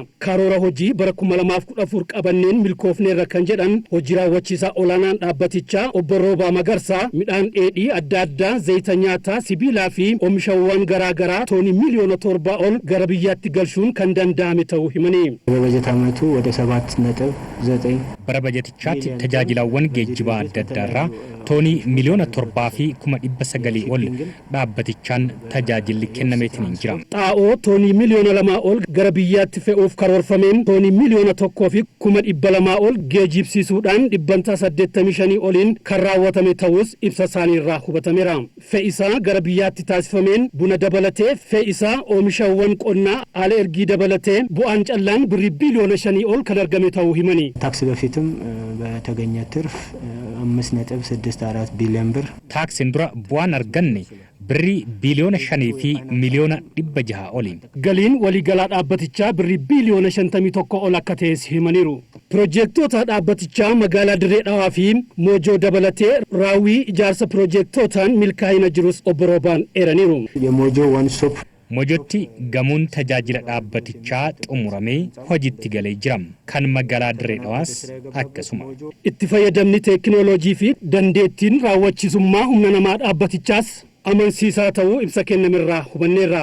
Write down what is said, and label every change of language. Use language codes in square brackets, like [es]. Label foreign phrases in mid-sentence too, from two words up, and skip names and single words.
[om] Karoora hojii bara 2014 qabanneen milkoofneerra kan jedhan hojii raawwachiisaa olaanaan dhaabbatichaa Obbo Roobaa Magarsaa midhaan dheedhii adda addaa, zayita nyaataa, sibiilaa fi oomishawwan garaagaraa toonii miiliyoona 7 ol gara biyyaatti galchuun kan danda'ame ta'uu himanii. [am] በበጀት ዓመቱ ወደ 7.9 [om] bara bajetichaatti tajaajilawwan geejjibaa adda addaarraa toonii miiliyoona 7 fi 900 ol dhaabbatichaan tajaajilli kennameetiin jira. Xaa'oo toonii miiliyoona 2 ol gara biyyaatti fe'uuf karoorfameen toonii miiliyoona 1 fi 200 ol geejjibsiisuudhaan 85 oliin kan raawwatame ta'us ibsa isaaniirraa hubatameera. Fe'isaa gara biyyaatti taasifameen buna dabalatee fe'isaa oomishawwan qonnaa haala ergii dabalatee bu'aan callaan birrii biiliyoona 5 ol kan argame ta'uu himanii. [am] ታክስ በፊትም በተገኘ ትርፍ 5.64 ቢሊዮን ብር [om] Taaksiin dura bu'aan arganne birrii biiliyoona 5 fi miiliyoona 600 oli. Galiin waliigalaa dhaabbatichaa birrii biiliyoona 51 ol akka ta'es himaniiru. Piroojeektoota dhaabbatichaa magaalaa Dirree Dhawaa fi Moojoo dabalatee raawwii ijaarsa piroojeektootaan milkaa'ina jirus Obbo Roobaan eeraniiru. [en] Mojo one stop [om] Mojotti gamuun tajaajila dhaabbatichaa xumuramee hojiitti galee jira. Kan magaalaa Dirree Dhawaas akkasuma. Itti fayyadamni teekinooloojii fi dandeettiin raawwachiisummaa humna namaa dhaabbatichaas amansiisaa ta'uu ibsa kennamerraa hubanneerra.